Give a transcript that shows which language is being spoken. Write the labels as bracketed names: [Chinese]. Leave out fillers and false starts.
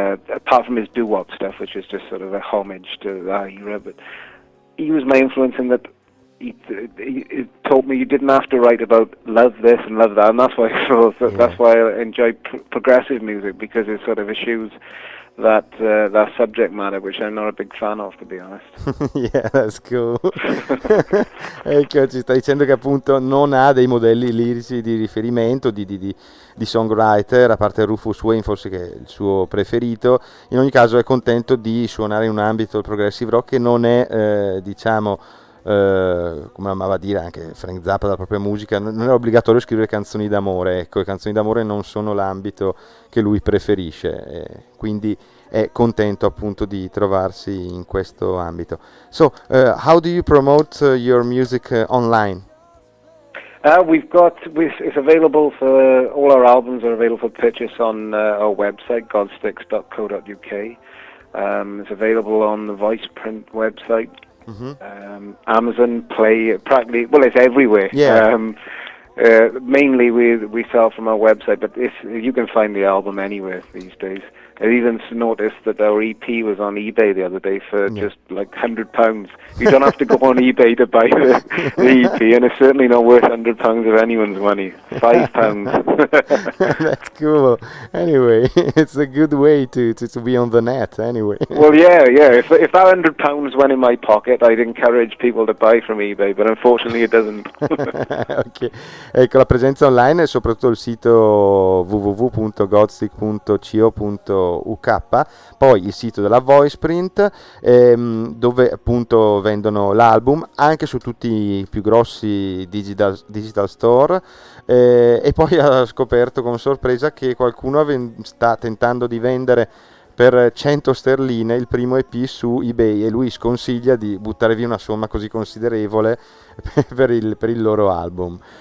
[English] Apart from his doo-wop stuff, which is just sort of a homage to that era, but he was my influence in that he told me you didn't have to write about love this and love that, and that's why I enjoy progressive music, because it sort of eschews that subject matter, which I'm not a big fan of, to be honest. Yeah, that's cool. [Italian] Ecco, ci stai dicendo che appunto non ha dei modelli lirici di riferimento di songwriter, a parte Rufus Wayne, forse che è il suo preferito. In ogni caso è contento di suonare in un ambito progressive rock che non è, diciamo, come amava dire anche Frank Zappa dalla propria musica, non è obbligatorio scrivere canzoni d'amore, ecco, le canzoni d'amore non sono l'ambito che lui preferisce, quindi è contento appunto di trovarsi in questo ambito. [English] So, how do you promote your music online? It's available for all our albums are available for purchase on our website godsticks.co.uk. It's available on the Voiceprint website, Amazon, Play, practically, well, it's everywhere. Yeah. Mainly we sell from our website, but you can find the album anywhere these days. I even noticed that our EP was on eBay the other day for just like £100. You don't have to go on eBay to buy the EP, and it's certainly not worth £100 of anyone's money. £5. That's cool. Anyway, it's a good way to be on the net anyway. Well, yeah. If that £100 went in my pocket, I'd encourage people to buy from eBay, but unfortunately it doesn't. Okay. [Italian] Ecco, la presenza online è soprattutto il sito www.godstick.co.uk, poi il sito della Voiceprint, dove appunto vendono l'album, anche su tutti i più grossi digital store, e poi ha scoperto con sorpresa che qualcuno sta tentando di vendere per 100 sterline il primo EP su eBay, e lui sconsiglia di buttare via una somma così considerevole per il loro album.